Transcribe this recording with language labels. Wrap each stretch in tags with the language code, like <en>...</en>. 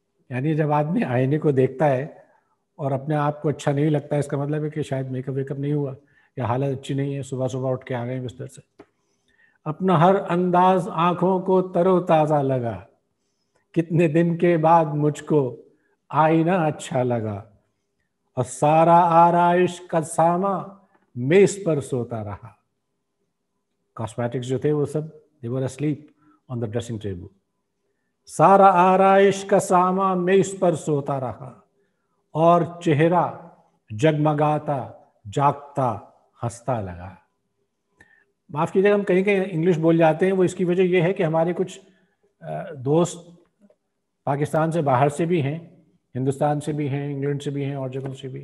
<ur>یعنی جب آدمی آئینے کو دیکھتا ہے اور اپنے آپ کو اچھا نہیں لگتا ہے، اس کا مطلب ہے کہ شاید میک اپ ویک اپ نہیں ہوا یا حالت اچھی نہیں ہے، صبح صبح اٹھ کے آ گئے بستر سے. اپنا ہر انداز آنکھوں کو تر و تازہ لگا، کتنے دن کے بعد مجھ کو آئینہ اچھا لگا، اور سارا آرائش کا ساما میز پر سوتا رہا. کاسمیٹکس جو تھے وہ سب</ur> <en>they were asleep on the dressing table.</en> <ur>سارا آرائش کا ساما میز پر سوتا رہا اور چہرہ جگمگاتا جاگتا ہنستا لگا. معاف کیجیے گا ہم کہیں کہیں انگلش بول جاتے ہیں، وہ اس کی وجہ یہ ہے کہ ہمارے کچھ دوست پاکستان سے باہر سے بھی ہیں، ہندوستان سے بھی ہیں، انگلینڈ سے بھی ہیں اور جگہوں سے بھی.</ur>